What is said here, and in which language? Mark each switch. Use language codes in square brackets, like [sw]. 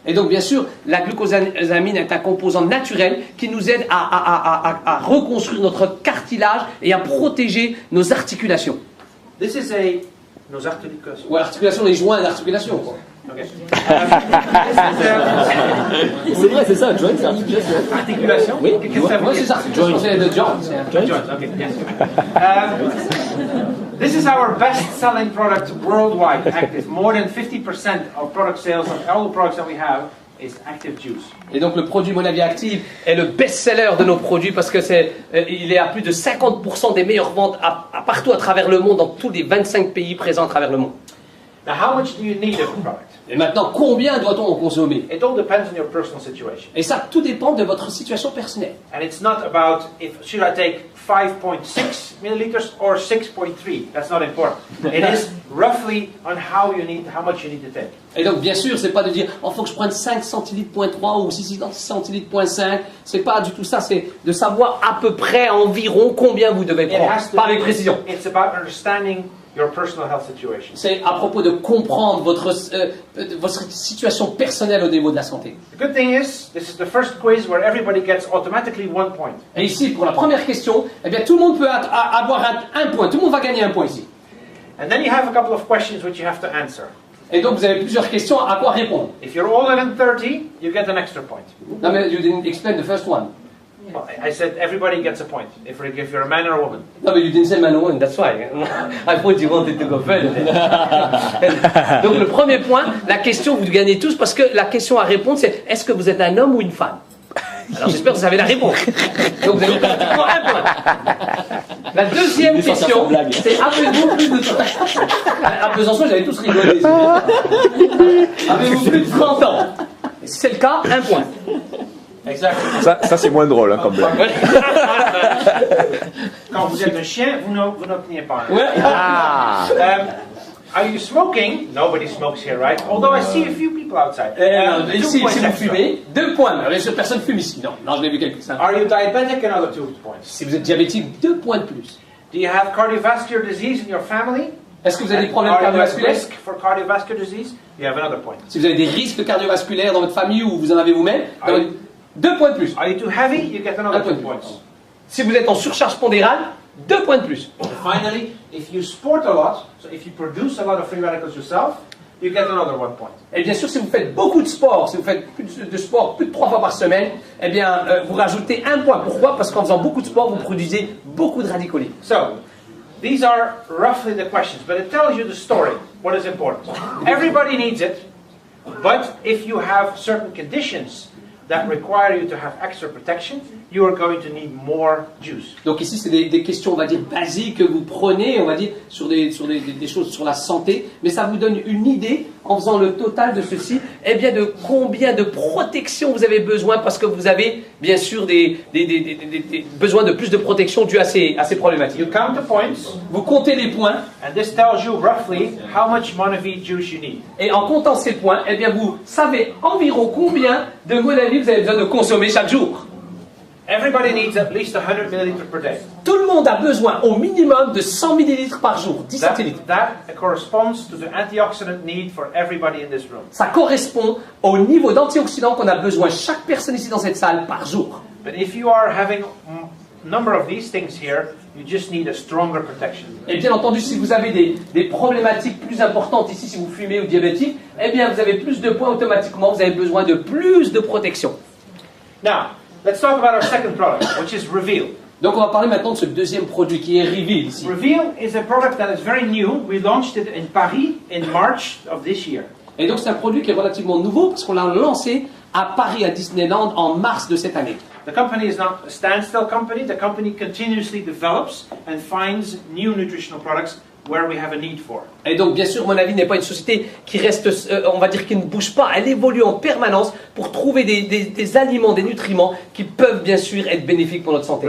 [fr] Et donc bien sûr, la glucosamine est un composant naturel qui nous aide à reconstruire notre cartilage et à protéger nos articulations. [en] This is [fr] nos articulations. Ou articulations, les joints d'articulation, quoi. [en] Okay. [fr] C'est vrai, c'est ça, joint, c'est articulation. Articulation. Oui, Qu'est-ce que ça veut moi dire? c'est articulation, c'est de joint. [en] Joints, okay, yes. This is our best-selling product worldwide, Active. More than 50% of product sales of all the products that we have is Active Juice. [fr] Et donc le produit Mon Avis Active est le best-seller de nos produits parce que il est à plus de 50% des meilleures ventes partout à travers le monde, dans tous les 25 pays présents à travers le monde. [en] Now, how much do you need of the product? [fr] Et maintenant, combien doit-on en consommer? [en] It all depends on your personal situation. [fr] Et ça, tout dépend de votre situation personnelle. [en] And it's not about if should I take 5.6 milliliters or 6.3. That's not important. It is roughly on how much you need to take. [fr] Et donc, bien sûr, c'est pas de dire, oh, faut que je prenne 5 centilitres point 3 ou 6 centilitres point 5. C'est pas du tout ça. C'est de savoir à peu près, environ, combien vous devez prendre. Pas avec précision. [en] It's about understanding your personal health situation. [fr] C'est à propos de comprendre votre situation personnelle au niveau de la santé. [en] The good thing is, this is the first quiz where everybody gets automatically 1 point. [fr] Et ici, pour la première question, eh bien, tout le monde peut avoir un point. Tout le monde va gagner un point ici. [en] And then you have a couple of questions which you have to answer. [fr] Et donc, vous avez plusieurs questions à quoi répondre. [en] If you're older than 30, you get an extra point. No, but you didn't explain the first one. Well, I said everybody gets a point, if you're a man or a woman. No, but you didn't say man or woman, that's why. I thought you wanted to go further. [fr] Donc, le premier point, la question, vous gagnez tous parce que la question à répondre, c'est est-ce que vous êtes un homme ou une femme? Alors, j'espère que vous avez la réponse. Donc, vous avez pratiquement un point. La deuxième question, c'est avez-vous plus de... À Besançon, j'avais tous rigolé. Avez-vous plus de 30 ans? Et si c'est le cas, un point. Exactement. Ça c'est moins drôle hein, comme blague. Quand vous êtes un chien, vous n'obtenez pas un. Ouais. [en] Are you smoking? Nobody smokes here, right? Although I see a few people outside. [fr] Ici, [en] 2 points [fr] si vous [en] extra. [fr] fumez, 2 points. Alors, personne fume ici. Non, je l'ai vu quelques-uns. [en] Are you diabetic? Another 2 points. [fr] Si vous êtes diabétique, 2 points de plus. [en] Do you have cardiovascular disease in your family? [fr] Est-ce que vous avez des problèmes [en] Are you at [fr] cardiovasculaires? [en] risk for cardiovascular disease? You have another point. [fr] Si vous avez des risques cardiovasculaires dans votre famille ou vous en avez vous-même, 2 points de plus. [en] Are you too heavy? You get another 2 points. [fr] Si vous êtes en surcharge pondérale, 2 points de plus. [en] And finally, if you sport a lot, so if you produce a lot of free radicals yourself, you get another 1 point. [fr] Et bien sûr, si vous faites beaucoup de sport, si vous faites plus de sport plus de 3 fois par semaine, eh bien, vous rajoutez 1 point. Pourquoi? Parce qu'en faisant beaucoup de sport, vous produisez beaucoup de radicaux libres. [en] So, these are roughly the questions, but it tells you the story, what is important. Everybody needs it, but if you have certain conditions that require you to have extra protection, you are going to need more juice. [fr] Donc ici, c'est des questions, on va dire, basiques que vous prenez, on va dire, sur des choses sur la santé, mais ça vous donne une idée, en faisant le total de ceci, eh bien, de combien de protection vous avez besoin, parce que vous avez, bien sûr, des besoins de plus de protection dû à ces problématiques. [en] You count the points, [fr] Vous comptez les points, [en] and this tells you roughly how much Monavie juice you need. [fr] et en comptant ces points, eh bien, vous savez environ combien de Monavie vous avez besoin de consommer chaque jour. [en] Everybody needs at least 100 milliliters per day. [fr] Tout le monde a besoin au minimum de 100 millilitres par jour, 10 centilitres. [en] That corresponds to the antioxidant need for everybody in this room. [fr] Ça correspond au niveau d'antioxydants qu'on a besoin, chaque personne ici dans cette salle, par jour. [en] But if you are having a number of these things here, you just need a stronger protection. [fr] Et bien entendu, si vous avez des problématiques plus importantes ici, si vous fumez ou diabétique, eh bien vous avez plus de points automatiquement, vous avez besoin de plus de protection. [en] Now, let's talk about our second product, which is Reveal. [fr] Donc on va parler maintenant de ce deuxième produit qui est Reveal ici. [en] Reveal is a product that is very new. We launched it in Paris in March of this year. [fr] Et donc c'est un produit qui est relativement nouveau parce qu'on l'a lancé à Paris, à Disneyland, en mars de cette année. [en] The company is not a standstill company. The company continuously develops and finds new nutritional products where we have a need for. [fr] Et donc, bien sûr, Monavie n'est pas une société qui reste, on va dire, qui ne bouge pas. Elle évolue en permanence pour trouver des aliments, des nutriments qui peuvent, bien sûr, être bénéfiques pour notre santé.